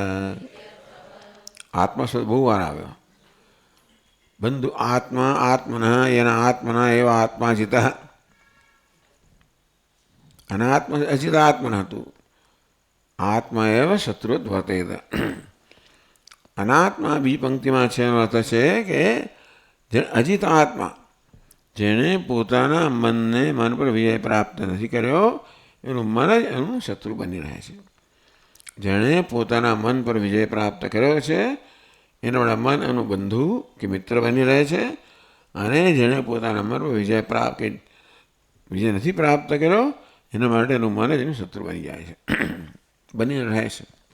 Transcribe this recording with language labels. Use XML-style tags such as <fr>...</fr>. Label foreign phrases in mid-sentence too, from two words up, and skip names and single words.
<gu>આત્મા શબ્દ બહુ બાર આવ્યો.</gu> <sa>बंधु आत्मा आत्मन येना आत्मना एव आत्मा जितः. अनात्म अजित आत्मन तु आत्मा एव शत्रुवत् वर्तेत.</sa> <gu>અનાત્મા બી પંક્તિમાં છે એનો અર્થ છે કે જે અજિત આત્મા, જેણે પોતાના મનને મન પર વિજય પ્રાપ્ત નથી કર્યો, એનું મન જ એનું શત્રુ બની રહે છે. જેણે પોતાના મન પર વિજય પ્રાપ્ત કર્યો છે એના વડે મન એનું બંધુ કે મિત્ર બની રહે છે, અને જેણે પોતાના મન પર વિજય નથી પ્રાપ્ત કર્યો એના માટે એનું મન જ એનું શત્રુ બની જાય છે, બની રહે છે.</gu>